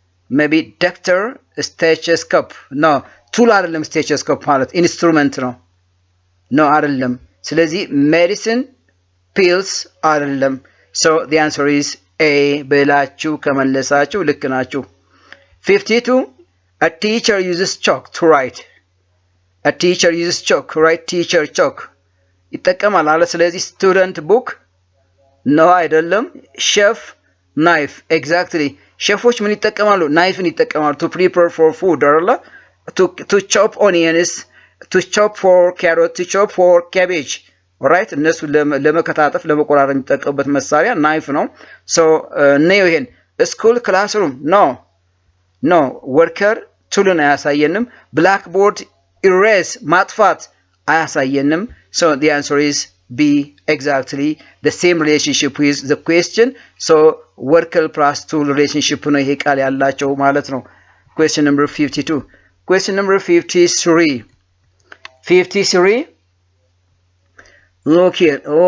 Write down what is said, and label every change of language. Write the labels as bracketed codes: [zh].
[en] maybe doctor stethoscope no [am] ቱል አይደለም [en] stethoscope ማለት ኢንስትሩመንት ነው no አይደለም ስለዚህ medicine pills አይደለም so the answer is A [am] ብላችሁ ከመለሳችሁ ልክ ናችሁ [en] 52 a teacher uses chalk to write a teacher uses chalk right teacher chalk [am] ይጠቀማል አለ ስለዚህ [en] student book no አይደለም chef [am] ናይፍ ኤግዛክትሊ ሼፎች ምን ይጠቀማሉ? ናይፍን ይጠቀማሉ [en] to prepare for food [am] አይደለ? [en] to chop onions, to chop for carrot, to chop for cabbage. [am] ኦራይት እነሱ ለመከታተፍ ለመቆራረጥ የሚጠቀሙበት መሳሪያ ናይፍ ነው። ሶ ነው ይሄን ስኩል ክላስሩም ኖ ወርከር ቱልን አያሳየንም። ብላክቦርድ ኢሬዝ ማጥፋት አያሳየንም። ሶ [en] the answer is B, exactly the same relationship with the question. So worker plus tool relationship [am] ነው ይሄ ቃል ያላቸው ማለት ነው። [en] question number 52. question number 53 look here.